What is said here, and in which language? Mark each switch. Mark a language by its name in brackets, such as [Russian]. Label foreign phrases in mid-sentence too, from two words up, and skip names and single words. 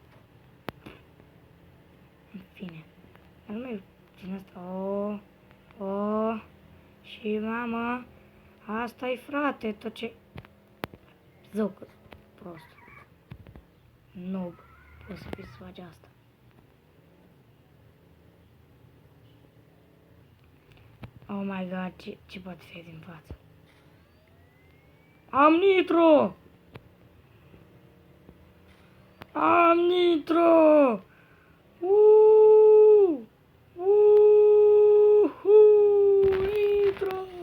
[Romanian] În fine. Dar nu mai din asta. Și mama. Asta-i frate, tot ce... Zău că prost. Noob. Poți să faci asta. [English] Oh my god, [Romanian] ce poate fi din față? Am nitro! Am nitro! Nitro!